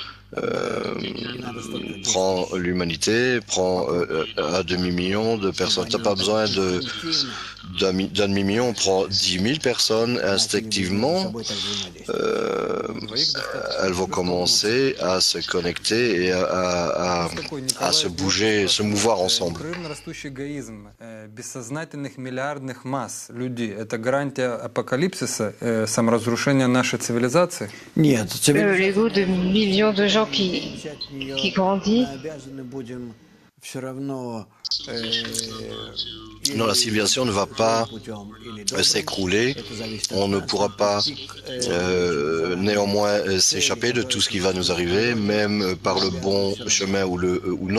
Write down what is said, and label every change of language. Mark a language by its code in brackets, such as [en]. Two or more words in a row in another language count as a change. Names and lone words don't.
[fr] Prend l'humanité, prend un demi-million de personnes. Tu n'as pas besoin d'un demi-million, on prend 10 000 personnes instinctivement. Elles vont commencer à se connecter et à se bouger, se mouvoir ensemble. [ru] Бессознательных миллиардных масс людей – это гарантия апокалипсиса, саморазрушения нашей цивилизации? Нет. [fr] L'ego de millions de gens qui grandit. Non, la civilisation ne va pas s'écrouler. On ne pourra pas néanmoins s'échapper de tout ce qui va nous arriver, même par le bon chemin ou non.